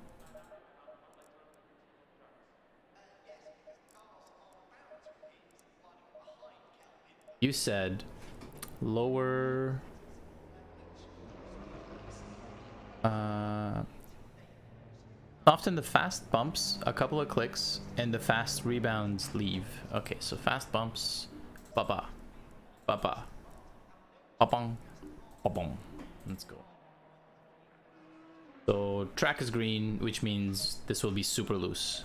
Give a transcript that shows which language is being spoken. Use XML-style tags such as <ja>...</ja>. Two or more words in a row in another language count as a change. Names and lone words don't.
<en>You said lower soften the fast bumps a couple of clicks and the fast rebounds leave. Okay, so fast bumps, ba-ba, ba-ba, ba-bong, ba-bong. Let's go. So track is green, which means this will be super loose.</en>